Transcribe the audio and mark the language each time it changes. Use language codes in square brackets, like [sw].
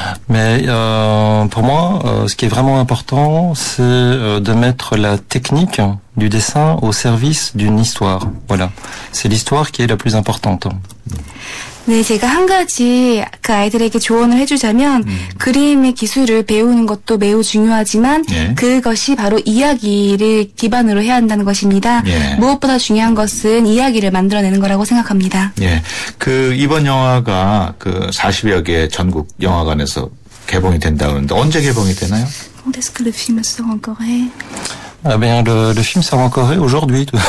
[fr] Mais pour moi, ce qui est vraiment important, c'est de mettre la technique du dessin au service d'une histoire. Voilà, c'est l'histoire qui est la plus importante. [ko] 네, 제가 한 가지 그 아이들에게 조언을 해주자면 그림의 기술을 배우는 것도 매우 중요하지만 예. 그것이 바로 이야기를 기반으로 해야 한다는 것입니다. 예. 무엇보다 중요한 것은 이야기를 만들어내는 거라고 생각합니다. 예, 그 이번 영화가 그 40여 개 전국 영화관에서 개봉이 된다고 하는데 언제 개봉이 되나요? [fr] Quand est-ce que le film sort en Corée? Ah bien, le film sort en Corée aujourd'hui.